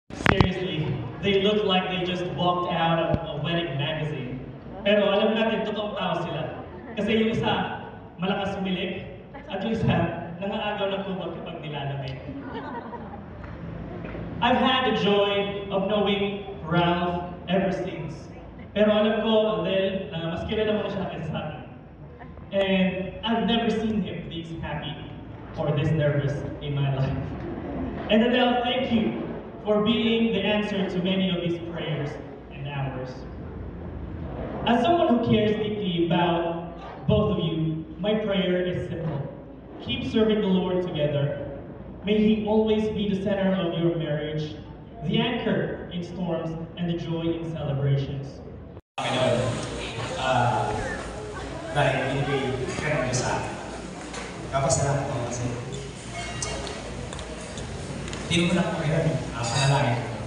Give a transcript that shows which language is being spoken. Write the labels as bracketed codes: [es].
[en] Seriously, they look like they just walked out of a wedding magazine. [tl] Pero alam natin, totoong tao sila. Kasi yung isa, malakas sumilik, at yung isa, nangaagaw ng kumot kapag nilalamig. [en] I've had the joy of knowing Ralph ever since. [tl] Pero alam ko, Adele, na mas kilala mo na siya kaysa sa akin. [en] And I've never seen him this happy or this nervous in my life. And Adele, thank you for being the answer to many of these prayers and ours. As someone who cares deeply about both of you, my prayer is simple. Keep serving the Lord together. May He always be the center of your marriage, the anchor in storms, and the joy in celebrations. [tl] Panginoon, dahil binibigay ka ng Diyos sa akin. Kapasalamat ako kasi hindi mo lang po kayo panalangin.